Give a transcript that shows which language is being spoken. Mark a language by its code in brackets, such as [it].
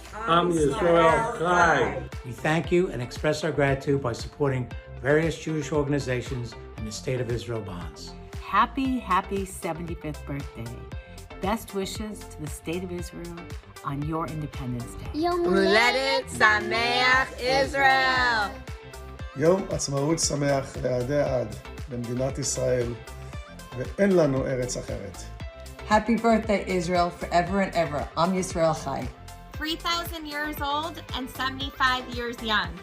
[en] Am Yisrael Chai. We thank you and express our gratitude by supporting various Jewish organizations and the State of Israel bonds. Happy 75th birthday. Best wishes to the State of Israel on your Independence Day. Yom Huledet Sameach Israel. [he] יום עצמאות שמח לעדי עד במדינת ישראל, ואין לנו ארץ אחרת. [en] Happy birthday, Israel, forever and ever. Am Yisrael Chai. 3,000 years old and 75 years young.